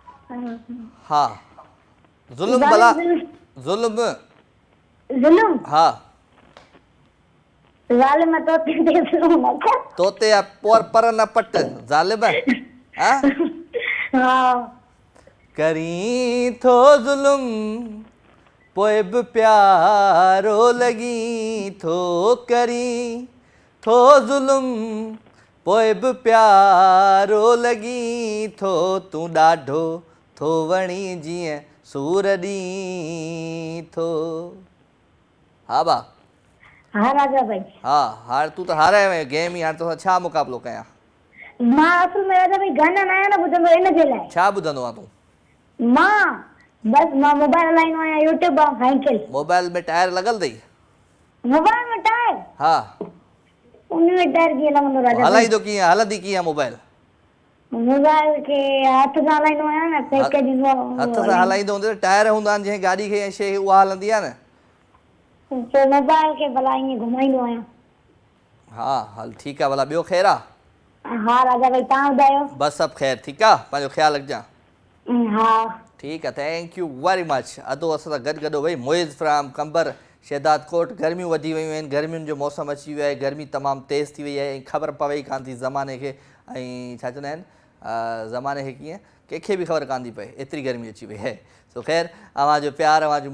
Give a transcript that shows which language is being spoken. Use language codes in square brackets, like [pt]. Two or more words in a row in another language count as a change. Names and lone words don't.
[sd] हाँ जुल्म भला जुल्म जुल्म हाँ जालिम तो ते जुल्म ना तोते या पर न पट जालिब हाँ हाँ करी थो जुल्म पोइ बि प्यारो लगी थो करी थो जुल्म पोइ बि प्यारो लगी थो तूं ॾाढो थो वणी जीअं सूर ॾीं थो हा बा हाँ राजा भाई हा हाणे तूं त हाराए वएं गेम ई हाणे तोसां छा मुक़ाबिलो कयां मां असल में राजा भाई गाना न आया न ॿुधंदो इन जे लाइ छा ॿुधंदो आहे तूं मां बस मां मोबाइल हलाईंदो आहियां यूट्यूब साइकिल मोबाइल में टायर लॻल अथई मोबाइल में टायर हा उन में टायर कीअं लॻंदो राजा भाई हलाईंदो कीअं हलंदी कीअं मोबाइल मोबाइल खे हथ सां हलाईंदो आहियां न पैकेज ॾींदो आहे हथ सां हलाईंदो हूंदो टायर हूंदा आहिनि जंहिं गाॾी खे ऐं शइ उहा हलंदी आहे न पोइ मोबाइल खे भला ईअं घुमाईंदो आहियां हा हल ठीकु आहे भला ॿियो ख़ैरु आहे हाँ राजा भाई तव्हां ॿुधायो बसि सभु ख़ैरु ठीकु आहे पंहिंजो ख़्यालु रखजांइ हाँ ठीकु आहे [en] thank you very much [sd] अधो असां सां गॾु भई मोइज़ फ्राम कंबर शहदाद कोट गर्मियूं वधी वियूं आहिनि गर्मियुनि जो मौसम अची वियो आहे गर्मी तमामु तेज़ थी वई आहे ऐं ख़बर पवे ई कान थी ज़माने खे ऐं छा चवंदा आहिनि ज़माने खे कीअं कंहिंखे बि ख़बर कान थी पए एतिरी गर्मी अची वई आहे सो ख़ैरु अव्हांजो प्यार अव्हांजूं